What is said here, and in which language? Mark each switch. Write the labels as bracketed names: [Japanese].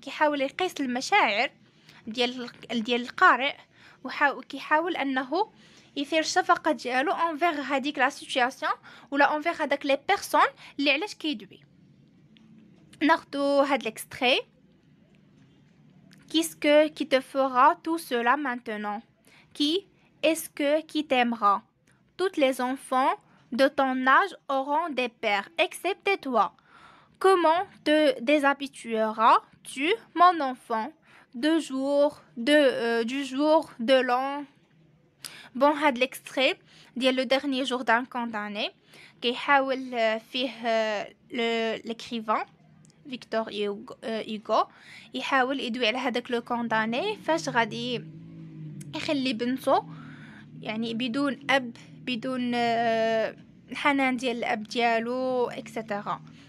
[Arabic] كيحاول يقيس المشاعر ديال القارئ وكيحاول انه يثير الشفقه ديالو انفير هذيك لا سيتوياسيون ولا انفير هذاك لي بيرسون اللي علاش كيدوي. ناخذ هاد l'extrait. [French] Qui te fera tout cela maintenant? Qui t'aimera? Tous les enfants de ton âge auront des pères, excepté toi. Comment te déshabitueras-tu, mon enfant, du jour de l'an? [Arabic] Bon, هاد l'extrait ديال le dernier jour d'un condamné كيحاول فيه l'écrivain فيكتور إيغو يحاول يدوي على هذاك لو كونداني فاش غادي يخلي بنته يعني بدون اب، بدون الحنان ديال الاب ديالو اكسيتيرا.